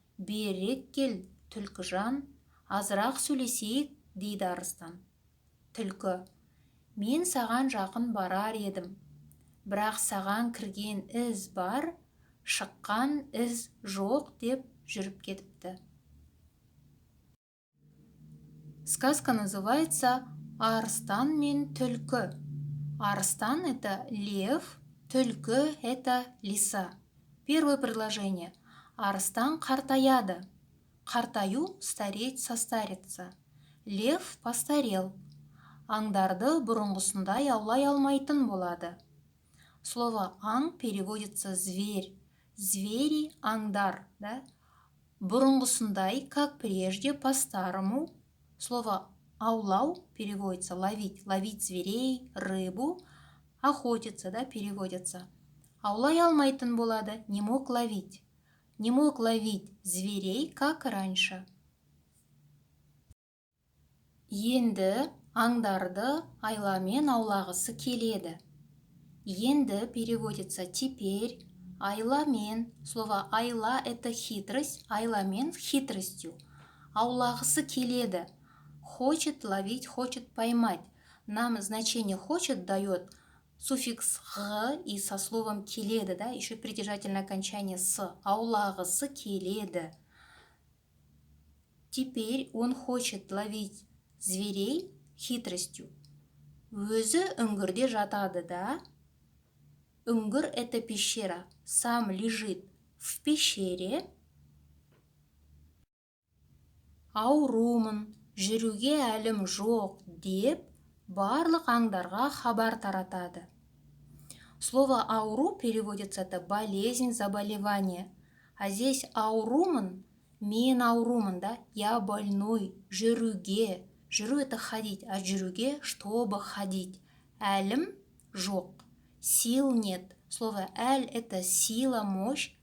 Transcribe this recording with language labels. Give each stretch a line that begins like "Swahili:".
Kazakh: Берірек кел, түлкіжан, азырақ сөйлесейік» дейді арыстан. Түлкі: «Мен саған жақын барар едім, бірақ саған кірген із бар, шыққан із жоқ» деп жүріп кетіпті.
Russian: Сказка называется «Арыстан мен түлкі». Арыстан – это лев, түлкі – это лиса. Первое предложение.
Kazakh: Арыстан қартаяды.
Russian: Қартаю – стареть, состариться. Лев постарел.
Kazakh: Аңдарды бұрынғысындай аулай алмайтын болады.
Russian: Слово «аң» переводится «зверь». Звери – аңдар. Да? Бұрынғысындай, как прежде, по-старому. Слово «аулау» переводится «ловить». Ловить зверей, рыбу. Охотиться, да, переводится. Аулай алмайтын болады, не мог ловить. Не мог ловить зверей, как раньше.
Kazakh: Енді аңдарды айламен аулағысы келеді.
Russian: Енді переводится «теперь», айламен. Слово «айла» – это хитрость, айламен – хитростью. Аулағысы келеді. Хочет ловить, хочет поймать. Нам значение «хочет» дает суффикс «г» и со словом «келеді», да, еще притяжательное окончание «с». Аулағысы келеді. Теперь он хочет ловить зверей хитростью.
Kazakh: Өзі үңгірде жатады да. Үңгір –
Russian: это пещера. Сам лежит в пещере.
Kazakh: Аурумын, жүруге әлім жоқ деп барлық аңдарға хабар таратады.
Russian: Слово «ауру» переводится это болезнь, заболевание. А здесь аурумын,
Kazakh: мен аурумын,
Russian: да, я больной, жүруге. Жүру – это ходить, а жүруге – чтобы ходить.
Kazakh: Әлім – жоқ.
Russian: Сил нет. Слово «әль» – это сила, мощь.